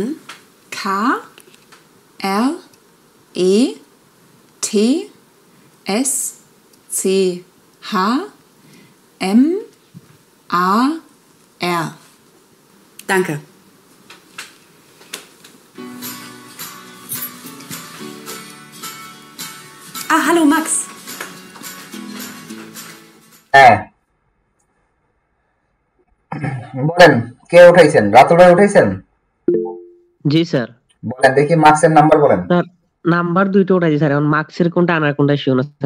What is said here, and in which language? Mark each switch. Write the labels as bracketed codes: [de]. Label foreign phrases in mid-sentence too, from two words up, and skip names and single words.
[de] K R E T S C H M A R. Danke. Ah, hallo Max. [bn] হ্যাঁ বলেন, কে উঠাইছেন? রাতুল ভাই উঠাইছেন? জি স্যার। বলেন দেখি মার্কসের নাম্বার বলেন। স্যার নাম্বার দুইটা উঠাইছি স্যার, এখন মার্কসের কোনটা আনার কোনটা শিও না স্যার।